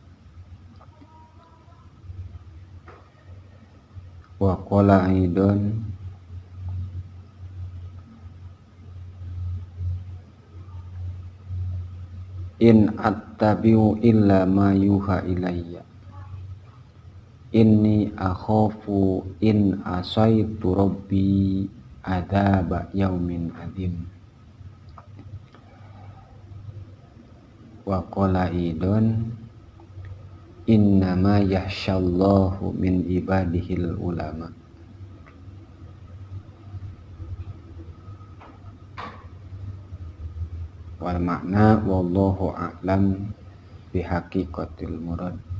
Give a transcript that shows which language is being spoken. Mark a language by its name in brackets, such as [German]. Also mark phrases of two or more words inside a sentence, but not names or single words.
[Arabic] وقال أيضا إن أتبع إلا ما يوحى إلي إني أخاف إن عصيت ربي عذاب يوم عظيم. وقال أيضا إنما يخشى الله من عباده العلماء. والمعنى والله أعلم بحقيقة المراد.